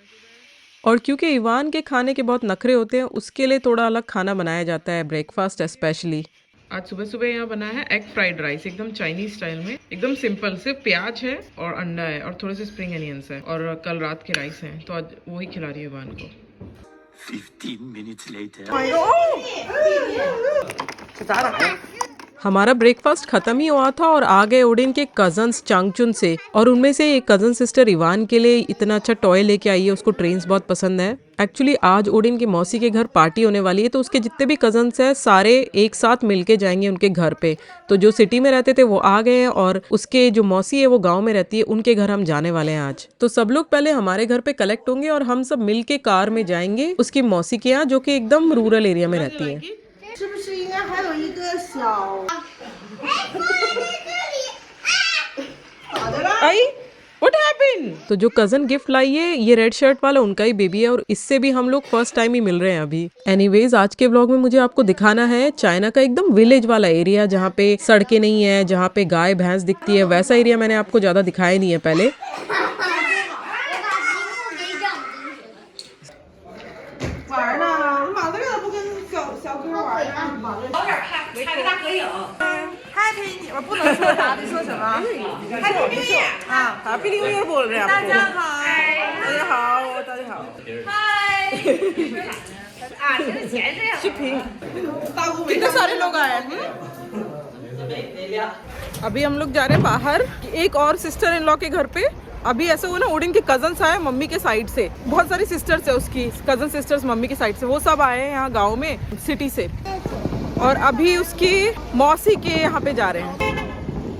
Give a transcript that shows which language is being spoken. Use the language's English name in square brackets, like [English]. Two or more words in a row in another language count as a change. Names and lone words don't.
[Hindi] और क्योंकि इवान के खाने के बहुत नखरे होते हैं, उसके लिए थोड़ा अलग खाना बनाया जाता है, [English] breakfast specially. [Hindi] आज सुबह सुबह यहाँ बना है [English] egg fried rice, [Hindi] एकदम [English] Chinese style [Hindi] में, एकदम सिंपल। सिर्फ प्याज है और अंडा है और थोड़े से [English] spring onions [Hindi] है और कल रात के राइस हैं, तो आज वही खिला रही है इवान को। [English] 15 minutes later. [Hindi] हमारा ब्रेकफास्ट खत्म ही हुआ था और आ गए ओडिन के कजन्स चांगचुन से, और उनमें से एक [English] cousin sister [Hindi] इवान के लिए इतना अच्छा टॉय लेके आई है। उसको ट्रेन्स बहुत पसंद है। एक्चुअली आज ओडिन के मौसी के घर पार्टी होने वाली है, तो उसके जितने भी कजन्स हैं सारे एक साथ मिलके जाएंगे उनके घर पे। तो जो सिटी में रहते थे वो आ गए हैं और उसके जो मौसी है वो गाँव में रहती है, उनके घर हम जाने वाले हैं आज। तो सब लोग पहले हमारे घर पे कलेक्ट होंगे और हम सब मिल के कार में जाएंगे उसकी मौसी के यहाँ, जो कि एकदम [English] rural area [Hindi] में रहती है। [Chinese] 是不是应该还有一个小？ [English] आई What happened? [Hindi] तो जो कजन गिफ्ट लाई है ये [English] red shirt [Hindi] वाला उनका ही बेबी है और इससे भी हम लोग [English] first time [Hindi] ही मिल रहे हैं अभी। एनीवेज आज के व्लॉग में मुझे आपको दिखाना है चाइना का एकदम विलेज वाला एरिया, जहाँ पे सड़कें नहीं है, जहाँ पे गाय भैंस दिखती है। वैसा एरिया मैंने आपको ज्यादा दिखाया नहीं है पहले। [Chinese] 玩呢？马德月不跟小哥玩呢？开个大合影。Happy， 我不能说啥，得说什么 ？ [English] Happy New Year [Chinese] 啊 ！ [English] Happy New Year [Hindi] बोल रहे हैं आपको। [Chinese] 大家好，大家好，大家好。嗨。啊，这是前世。视频。 [Hindi] कितने सारे लोग आए हैं। अभी हम लोग जा रहे हैं बाहर एक और [English] sister in law [Hindi] के घर पे। अभी ऐसा हुआ ना, ओडिन के कजन्स आए मम्मी के साइड से, बहुत सारी सिस्टर्स है उसकी, [English] cousin sisters [Hindi] मम्मी के साइड से, वो सब आए हैं यहाँ गांव में सिटी से। और अभी उसकी मौसी के यहाँ पे जा रहे हैं।